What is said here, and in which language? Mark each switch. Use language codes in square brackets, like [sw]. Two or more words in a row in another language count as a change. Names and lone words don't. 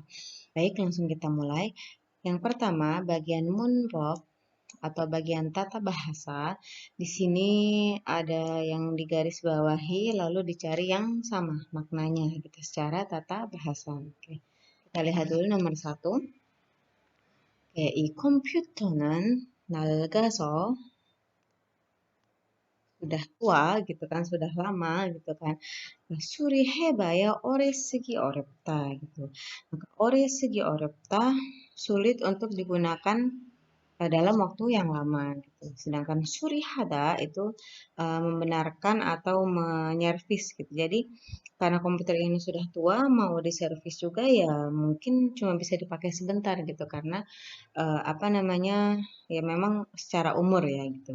[id] Baik, langsung kita mulai. Yang pertama, bagian Moonrok atau bagian tata bahasa. Di sini ada yang digarisbawahi lalu dicari yang sama maknanya gitu secara tata bahasa. Oke. Kita lihat dulu nomor 1. Oke, [ko] 이 컴퓨터는 낡아서 [id] sudah tua gitu kan, sudah lama gitu kan. [ko] 수리해봐야 오래 쓰기 어렵다 gitu. [id] Maka [ko] 오래 쓰기 어렵다 [id] sulit untuk digunakan dalam waktu yang lama gitu. Sedangkan surihada itu membenarkan atau menyervis gitu. Jadi karena komputer ini sudah tua, mau diservis juga ya mungkin cuma bisa dipakai sebentar gitu karena apa namanya ya memang secara umur ya gitu.